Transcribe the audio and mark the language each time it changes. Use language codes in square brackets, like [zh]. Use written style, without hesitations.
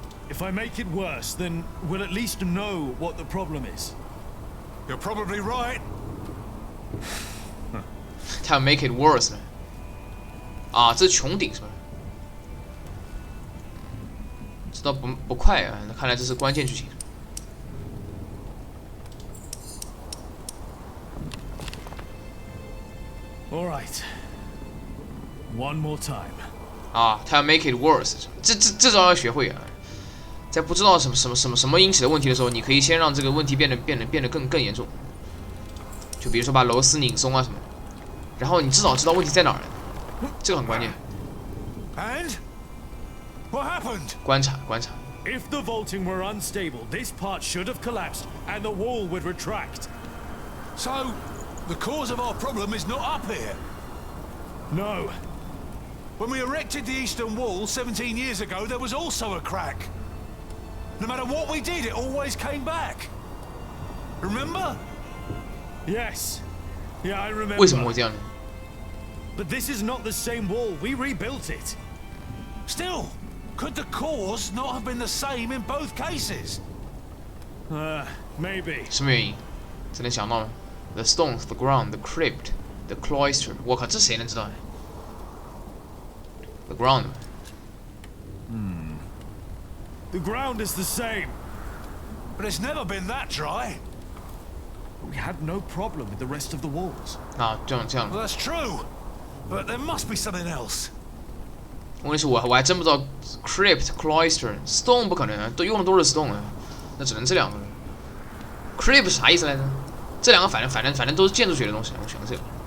[en] If I make it worse, then we'll at least know what the problem is. You're probably right. [zh] 他要 [en] make it worse [zh] 呢？啊，这是穹顶是吧？这倒不快啊，那看来这是关键剧情。 [en] All right. One more time. [zh] 啊，他要 [en] make it worse， [zh] 这招要学会啊！在不知道什么引起的问题的时候，你可以先让这个问题变得更严重。就比如说把螺丝拧松啊什么，然后你至少知道问题在哪儿，这个很关键。 [en] And what happened? [zh] 观察。 [en] If the vaulting were unstable, this part should have collapsed and the wall would retract. So, the cause of our problem is not up here. No. When we erected the eastern wall 17 years ago, there was also a crack. No matter what we did, it always came back. Remember? Yes. Yeah, I remember. [zh] 为什么会这样呢？ [en] But this is not the same wall. We rebuilt it. Still, could the cause not have been the same in both cases? Maybe. [zh] 什么原因？这能想到吗 [en] ？The stones, the ground, the crypt, the cloister。 [zh] 我靠，这谁能知道呢 ？ [en] The ground。 The ground is the same. But it's never been that dry. We had no problem with the rest of the walls. [zh] 啊，这样。 [en] Well, that's true. But there must be something else. [zh] 问题是我还真不知道 crypt, cloister, stone 不可能啊，都用的都是 stone 啊，那只能这两个。crypt 啥意思来着？这两个反正都是建筑学的东西，我选这个。